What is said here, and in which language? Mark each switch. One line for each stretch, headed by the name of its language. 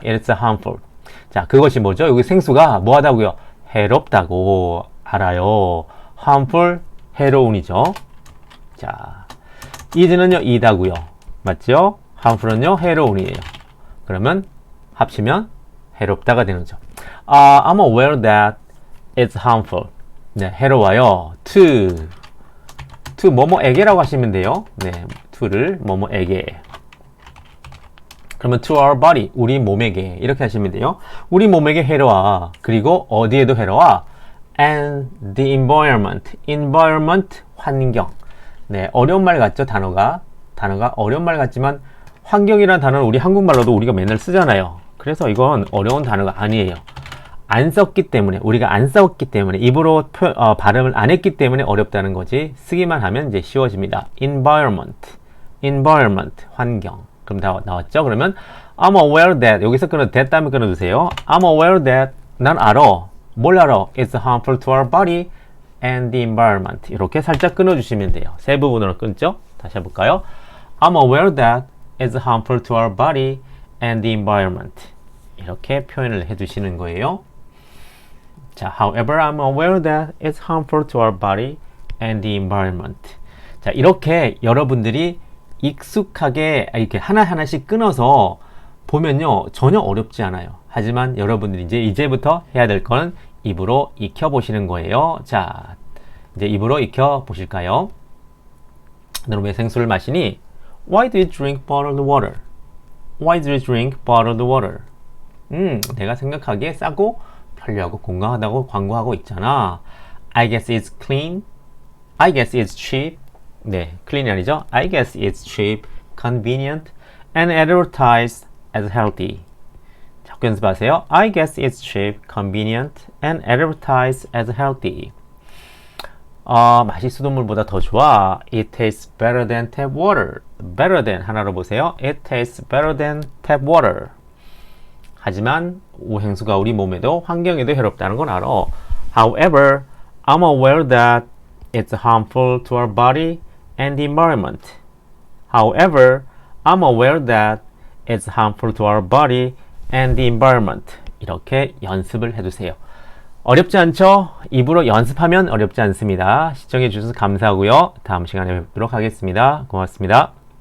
English: It's harmful.
Korean: 자, 그것이 뭐죠? 여기 생수가 뭐 하다고요? 해롭다고 알아요. harmful, 해로운이죠. 자, is는요, 이다고요. 맞죠? harmful은요, 해로운이에요. 그러면 합치면 해롭다가 되는 거죠.
English: I'm aware that it's harmful. 네,
Korean: 해로워요.
English: to
Korean: to 뭐뭐에게라고 하시면 돼요. 네, to를 뭐뭐에게. 그러면
English: to our body,
Korean: 우리 몸에게 이렇게 하시면 돼요. 우리 몸에게 해로와. 그리고 어디에도 해로와.
English: and the environment, environment 환경.
Korean: 네, 어려운 말 같죠, 단어가 어려운 말 같지만 환경이라는 단어는 우리 한국말로도 우리가 맨날 쓰잖아요. 그래서 이건 어려운 단어가 아니에요. 안 썼기 때문에, 우리가 안 썼기 때문에, 입으로 발음을 안 했기 때문에 어렵다는 거지, 쓰기만 하면 이제 쉬워집니다.
English: environment, environment 환경.
Korean: 그럼 다 나왔죠? 그러면
English: I'm aware that,
Korean: 여기서 that 다음에 끊어주세요.
English: I'm aware that,
Korean: 난 알아. 뭘 알아?
English: It's harmful to our body and the environment.
Korean: 이렇게 살짝 끊어주시면 돼요. 세 부분으로 끊죠? 다시 해볼까요?
English: I'm aware that it's harmful to our body and the environment.
Korean: 이렇게 표현을 해주시는 거예요.
English: 자, however, I'm aware that it's harmful to our body and the environment.
Korean: 자, 이렇게 여러분들이 익숙하게 이렇게 하나하나씩 끊어서 보면요, 전혀 어렵지 않아요. 하지만 여러분들이 이제부터 해야 될 건 입으로 익혀보시는 거예요. 자, 이제 입으로 익혀보실까요? 너는 왜 생수를 마시니?
English: Why do you drink bottled water? Why do you drink bottled water?
Korean: 내가 생각하기에 싸고 편리하고 건강하다고 광고하고 있잖아.
English: I guess it's clean. I guess it's cheap.
Korean: 네, clean이 아니죠.
English: I guess it's cheap, convenient, and advertised as healthy.
Korean: 자꾸 연습하세요.
English: I guess it's cheap, convenient, and advertised as healthy.
Korean: 맛이 수돗물보다 더 좋아.
English: It tastes better than tap water.
Korean: Better than 하나로 보세요.
English: It tastes better than tap water.
Korean: 하지만 오행수가 우리 몸에도 환경에도 해롭다는 건 알아.
English: However, I'm aware that it's harmful to our body and the environment. However, I'm aware that it's harmful to our body and the environment.
Korean: 이렇게 연습을 해두세요. 어렵지 않죠? 입으로 연습하면 어렵지 않습니다. 시청해 주셔서 감사하고요. 다음 시간에 뵙도록 하겠습니다. 고맙습니다.